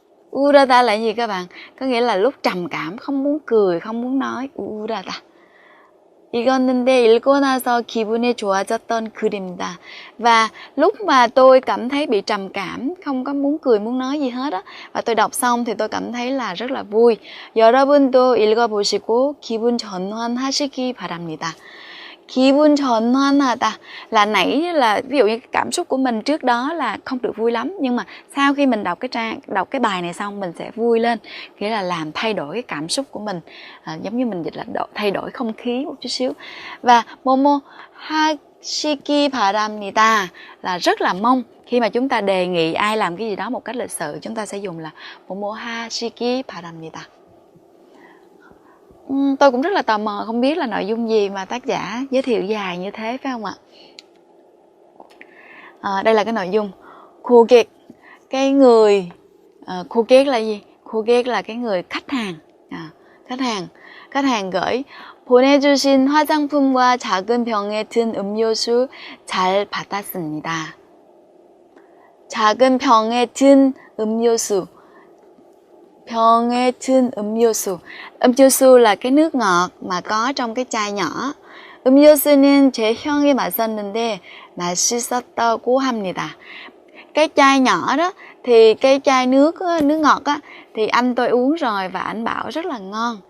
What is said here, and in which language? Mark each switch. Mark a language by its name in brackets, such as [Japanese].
[Vietnamese] 우울하다 là gì các bạn? Có nghĩa là lúc trầm cảm, không muốn cười, không muốn nói. [Korean] 우울하다. 읽었는데 읽고 나서 기분이 좋아졌던 글입니다. [Vietnamese] Và lúc mà tôi cảm thấy bị trầm cảm, không có muốn cười, muốn nói gì hết á, và tôi đọc xong thì tôi cảm thấy là rất là vui. [Korean] 여러분도 읽어보시고 기분 전환하시기 바랍니다. 기분 전환하다 [Vietnamese] là nãy là ví dụ như cảm xúc của mình trước đó là không được vui lắm, nhưng mà sau khi mình đọc cái bài này xong mình sẽ vui lên, nghĩa là làm thay đổi cái cảm xúc của mình, giống như mình dịch là thay đổi không khí một chút xíu. Và [Korean] 뭐뭐 하시기 바랍니다 [Vietnamese] là rất là mong. Khi mà chúng ta đề nghị ai làm cái gì đó một cách lịch sự, chúng ta sẽ dùng là [Korean] 뭐뭐 하시기 바랍니다. [Vietnamese] Tôi cũng rất là tò mò không biết là nội dung gì mà tác giả giới thiệu dài như thế, phải không ạ? Đây là cái nội dung. 고객, cái người 고객 là gì? 고객 là cái người khách hàng. khách hàng gửi [Korean] 보내주신 화장품과 작은 병에 든 음료수 잘 받았습니다. 작은 병에 든 음료수. 병에 든 음료수. [Vietnamese] 음료수 là cái nước ngọt mà có trong cái chai nhỏ. [Korean] 음료수는 제 형이 마셨는데 맛있었다고 합니다. [Vietnamese] Cái chai nhỏ đó thì cái chai nước ngọt á thì anh tôi uống rồi và anh bảo rất là ngon.